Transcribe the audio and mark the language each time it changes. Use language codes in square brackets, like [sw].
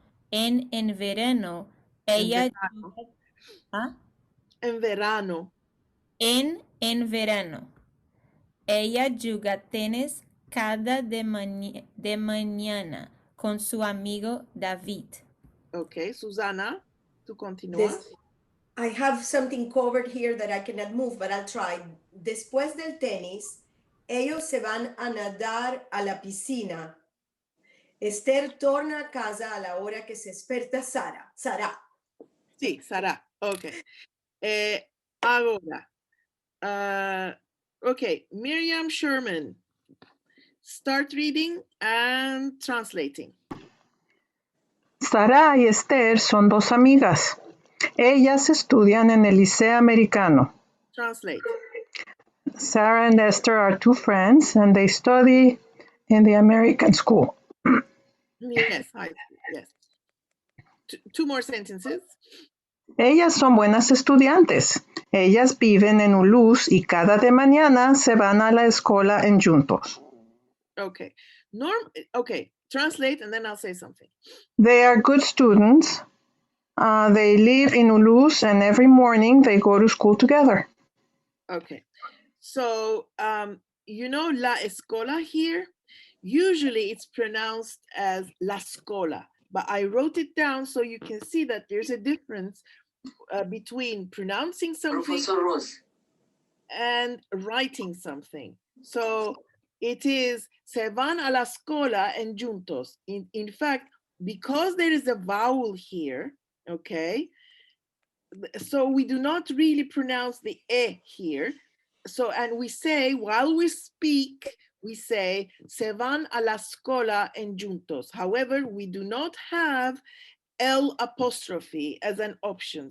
[lad] En verano, ella juega, ¿ah? En verano. En verano, ella juega tenis cada de mañana con su amigo David. Okay, Susana, tú continúa. [en] I have something covered here that I cannot move, but I'll try. [lad] Después del tenis, ellos se van a nadar a la piscina. Esther torna a casa a la hora que se desperta Sara. Sí, Sara. Ok. Ahora. [en] Okay, Miriam Sherman. Start reading and translating. [lad] Sara y Esther son dos amigas. Ellas estudian en el liceo americano. [en] Translate. Sarah and Esther are two friends and they study in the American school. Yes, yes. Two more sentences. [lad] Ellas son buenas estudiantes. Ellas viven en Ulús y cada de mañana se van a la escuela en juntos. [en] Okay. Okay, translate and then I'll say something. They are good students. They live in Ulús and every morning they go to school together. Okay. So, you know la escuela here? Usually it's pronounced as la escuela, but I wrote it down so you can see that there's a difference between pronouncing something and writing something. So it is [lad] se van a la escuela en juntos. [en] In fact, because there is a vowel here, okay, so we do not really pronounce the e here. So, and we say, while we speak, we say, [lad] se van a la escuela en juntos. [en] However, we do not have L apostrophe as an option.